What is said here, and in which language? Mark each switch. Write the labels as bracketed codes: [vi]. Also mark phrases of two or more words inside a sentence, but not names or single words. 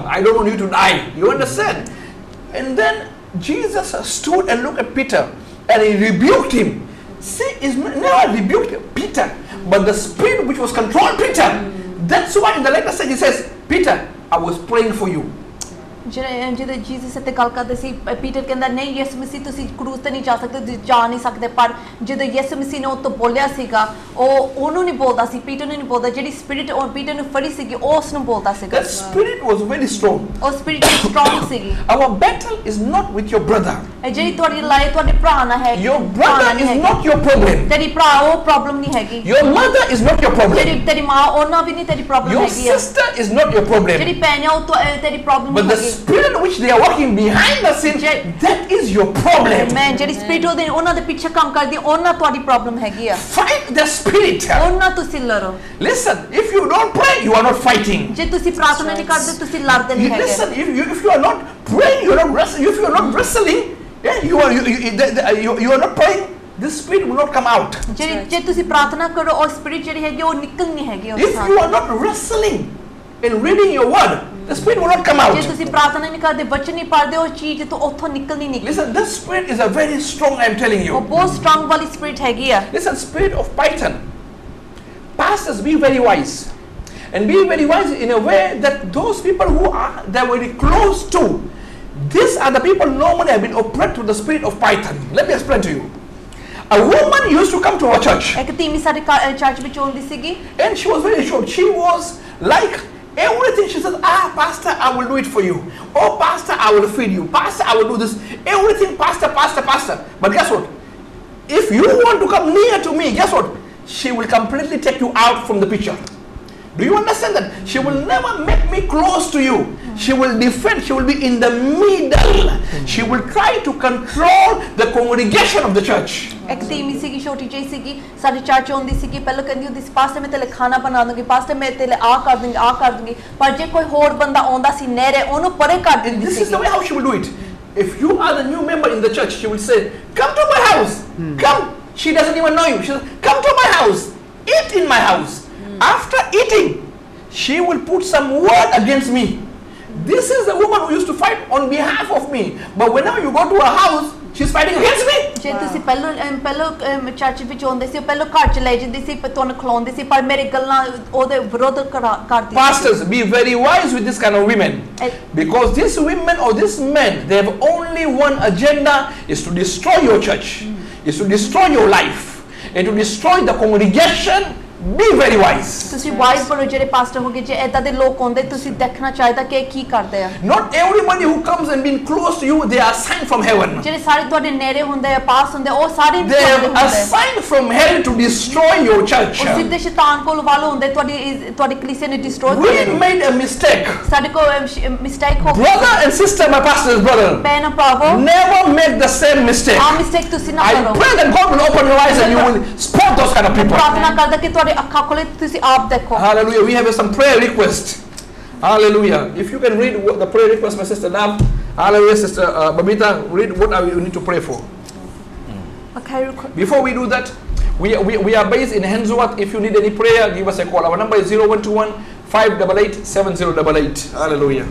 [en] I don't want you to die. You understand? And then Jesus stood and looked at Peter and he rebuked him. See, he's never rebuked Peter, but the spirit which was controlling Peter. That's why in the later stage he says, Peter, I was praying for you. [pa] ਜਦੋਂ ਜੀਸਸ ਇੱਥੇ ਗੱਲ ਕਰਦੇ ਸੀ ਪੀਟਰ ਕਹਿੰਦਾ ਨਹੀਂ ਯਿਸੂ ਮਸੀਹ ਤੁਸੀਂ ਕਰੂਸ ਤੇ ਨਹੀਂ ਜਾ ਸਕਦੇ ਤੁਸੀਂ ਜਾ ਨਹੀਂ ਸਕਦੇ ਪਰ ਜਦੋਂ ਯਿਸੂ ਮਸੀਹ ਨੇ ਉਹ ਤੋਂ ਬੋਲਿਆ ਸੀਗਾ ਉਹ ਉਹਨੂੰ ਨਹੀਂ ਬੋਲਦਾ ਸੀ ਪੀਟਰ ਨੂੰ ਨਹੀਂ ਬੋਲਦਾ ਜਿਹੜੀ ਸਪਿਰਿਟ ਉਹ ਪੀਟਰ ਨੂੰ ਫੜੀ ਸੀਗੀ ਉਹ ਉਸ ਨੂੰ ਬੋਲਦਾ ਸੀਗਾ [en] That spirit was very strong. [pa] ਉਹ [en] spirit strong [pa] ਸੀਗੀ [en] Our battle is not with your brother. [pa] ਜਿਹੜੀ ਤੁਹਾਡੀ ਲੜਾਈ ਤੁਹਾਡੇ ਭਰਾ ਨਾਲ ਹੈ [en] Your brother is not your problem. [pa] ਤੇਰੀ ਭਰਾ ਉਹ ਪ੍ਰੋਬਲਮ ਨਹੀਂ ਹੈਗੀ [en] Your mother is not your problem. [pa] ਜਿਹੜੀ ਤੇਰੀ ਮਾਂ ਉਹਨਾਂ ਵੀ ਨਹੀਂ ਤੇਰੀ ਪ੍ਰੋਬਲਮ [en] Your [pa] ਹੈਗੀ [en] sister is not your problem. [pa] ਜਿਹੜੀ ਭੈਣ ਹੈ ਉਹ ਤੇਰੀ ਪ੍ਰੋਬਲਮ [en] But [pa] ਨਹੀਂ [en] the [pa] ਹੈਗੀ [en] spirit which they are working behind the scene, that is your problem. [pa] ਮੈਂ ਜਿਹੜੀ ਸਪਿਰਿਟ ਉਹਦੇ ਉਹਨਾਂ ਦੇ ਪਿੱਛੇ ਕੰਮ ਕਰਦੀ ਉਹਨਾਂ ਤੁਹਾਡੀ ਪ੍ਰੋਬਲਮ ਹੈਗੀ ਆ [en] Fight the spirit. [pa] ਉਹਨਾਂ ਤੁਸੀਂ ਲੜੋ [en] Listen, if you don't pray, you are not fighting. [pa] ਜੇ ਤੁਸੀਂ ਪ੍ਰਾਰਥਨਾ ਨਹੀਂ ਕਰਦੇ ਤੁਸੀਂ ਲੜਦੇ ਨਹੀਂ ਹੈਗੇ [en] Listen, if you are not praying, you are not wrestling. If you are not wrestling, yeah, you are not praying. This spirit will not come out. [pa] ਜੇ ਤੁਸੀਂ ਪ੍ਰਾਰਥਨਾ ਕਰੋ ਉਹ ਸਪਿਰਿਟ ਜਿਹੜੀ ਹੈਗੀ ਉਹ ਨਿਕਲ ਨਹੀਂ ਹੈਗੀ ਉਸ [en] If you are not wrestling and reading your word, the spirit will not come out. [pa] ਜੇ ਤੁਸੀਂ ਪ੍ਰਾਰਥਨਾ ਨਹੀਂ ਕਰਦੇ ਵਚਨ ਨਹੀਂ ਪੜ੍ਹਦੇ ਉਹ ਚੀਜ਼ ਤੋਂ ਉੱਥੋਂ ਨਿਕਲ ਨਹੀਂ ਨਿਕਲਦੀ [en] Listen, this spirit is a very strong, I am telling [pa] ਉਹ [en] you. [pa] ਬਹੁਤ ਸਟਰੋਂਗ ਵਾਲੀ ਸਪਿਰਿਟ ਹੈਗੀ ਆ [en] Listen, spirit of Python. Pastors, be very wise. And be very wise in a way that those people who are that very close to, these are the people normally have been oppressed with the spirit of Python. Let me explain to you. A woman used to come to our church. [pa] ਇੱਕ ਤੀਵੀਂ ਸਾਡੇ ਚਰਚ ਵਿੱਚ ਆਉਂਦੀ ਸੀਗੀ [en] And she was very short. She was like everything. She said, Pastor, I will do it for you. Oh, Pastor, I will feed you. Pastor, I will do this. Everything, Pastor, Pastor, Pastor. But guess what? If you want to come near to me, guess what? She will completely take you out from the picture. Do you understand that? She will never make me close to you. She will defend. She will be in the middle. She will try to control the congregation of the church. [pa] ਇੱਕ ਤੀਵੀਂ ਸੀਗੀ ਛੋਟੀ ਜਿਹੀ ਸੀਗੀ ਸਾਡੇ ਚਰਚ ਆਉਂਦੀ ਸੀਗੀ ਪਹਿਲਾਂ ਕਹਿੰਦੀ ਹੁੰਦੀ ਸੀ ਪਾਸਟਰ ਮੈਂ ਤੇਰੇ ਖਾਣਾ ਬਣਾ ਦੂੰਗੀ ਪਾਸਟਰ ਮੈਂ ਤੇਰੇ ਆ ਕਰ ਦੂੰਗੀ ਪਰ ਜੇ ਕੋਈ ਹੋਰ ਬੰਦਾ ਆਉਂਦਾ ਸੀ ਨੇੜੇ ਉਹਨੂੰ ਪਰੇ ਕਰ ਦਿੰਦੀ [en] This [pa] ਸੀ [en] is the way how she will do it. If you are the new member in the church, she will say, come to my house. Come. She doesn't even know you. She says, come to my house. Eat in my house. After eating, she will put some word against me. This is the woman who used to fight on behalf of me. But whenever you go to her house, she's fighting against me. [pa] ਜੇ ਤੁਸੀਂ ਪਹਿਲਾਂ ਚਰਚ ਵਿੱਚ ਆਉਂਦੇ ਸੀ ਪਹਿਲਾਂ ਘਰ ਚ ਲੈ ਜਾਂਦੀ ਸੀ ਤੁਹਾਨੂੰ ਖਿਲਾਉਂਦੀ ਸੀ ਪਰ ਮੇਰੇ ਗੱਲਾਂ ਉਹਦੇ ਵਿਰੋਧ ਕਰਦੀ ਸੀ [en] Pastors, be very wise with this kind of women. Because these women or these men, they have only one agenda, is to destroy your church, is to destroy your life, and to destroy the congregation. Be very wise. [pa] ਤੁਸੀਂ ਵਾਈਜ਼ ਬਣੋ ਜਿਹੜੇ ਪਾਸਟਰ ਹੋਗੇ ਜੇ ਇਦਾਂ ਦੇ ਲੋਕ ਆਉਂਦੇ ਤੁਸੀਂ ਦੇਖਣਾ ਚਾਹੀਦਾ ਕਿ ਕੀ ਕਰਦੇ ਆ [en] Not everybody who comes and being close to you, they are assigned from heaven. [pa] ਜਿਹੜੇ ਸਾਰੇ ਤੁਹਾਡੇ ਨੇੜੇ ਹੁੰਦੇ ਆ ਪਾਸ ਹੁੰਦੇ ਉਹ ਸਾਰੇ [en] They are assigned from hell to destroy your church. [pa] ਉਹ ਸਿੱਧੇ ਸ਼ੈਤਾਨ ਕੋਲ ਵਾਲੇ ਹੁੰਦੇ ਤੁਹਾਡੀ ਕਲੀਸਿਆ ਨੂੰ ਡਿਸਟਰੋਏ [en] We [pa] ਕਰਦੇ ਨੇ [en] made a mistake. [pa] ਸਾਡੇ ਕੋਲ ਮਿਸਟੇਕ ਹੋ ਗਈ [en] Brother and sister, my pastor's brother, [pa] ਭੈਣ ਭਰਾਵੋ [en] never make the same mistake. [pa] ਆ ਮਿਸਟੇਕ ਤੁਸੀਂ ਨਾ [en] I [pa] ਕਰੋ [en] pray that God will open your eyes and you will spot those kind of people. [pa] ਪ੍ਰਾਰਥਨਾ ਕਰਦਾ ਕਿ ਤੁਹਾਡੇ ਅੱਖਾਂ ਖੋਲੇ ਤੁਸੀਂ ਆਪ ਦੇਖੋ [en] Hallelujah. We have some prayer requests. Hallelujah. If you can read the prayer request, my sister Nav. Hallelujah, sister Babita. Read what you need to pray for. Okay, Before we do that, we are based in Hensworth. If you need any prayer, give us a call. Our number is 0121 588 7088. Hallelujah.